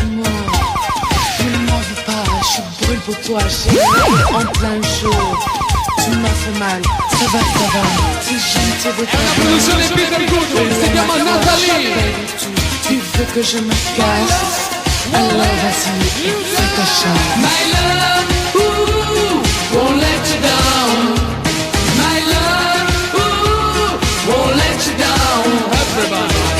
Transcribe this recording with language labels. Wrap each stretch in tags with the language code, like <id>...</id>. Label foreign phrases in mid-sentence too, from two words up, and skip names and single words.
<fr>Pour toi, chérie, en plein jour. tu m'as fait mal, ça va, si je ne t'ai pas.</fr> <it>È una produzione Peter Goodwin, si chiama Natalie.</it> <fr>Tu veux que je me casse? Alors vas-y, fais ta chance.</fr> <en>My love, ooh, won't let you down. My love, ooh, won't let you down. Everybody.</en>